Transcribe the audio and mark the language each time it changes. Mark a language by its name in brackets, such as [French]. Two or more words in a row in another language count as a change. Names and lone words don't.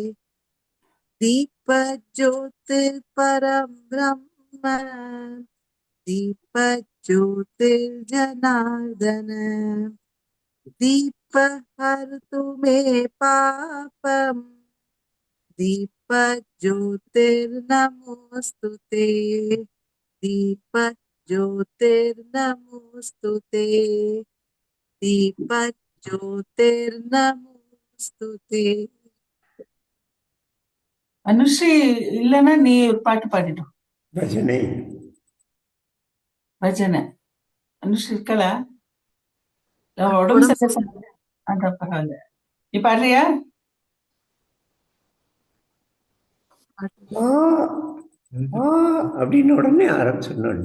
[Sanskrit] दीपज्योतिर्परं ब्रह्म दीपज्योतिर्जनार्दन दीपहर्तु मे पापम् दीपज्योतिर्नमोऽस्तुते दीपज्योतिर्नमोऽस्तुते दीपज्योतिर्नमोऽस्तुते. [Tamil] அனுஸ்ரீ இல்லைன்னா நீ ஒரு பாட்டு பாடிடும். பஜனை பஜனை அனுஸ்ரீ இருக்கலா? உடம்பு சரியா பரவாயில்ல. நீ பாடுறியா? அப்படின்னு உடனே ஆரம்பிச்சிடணும்.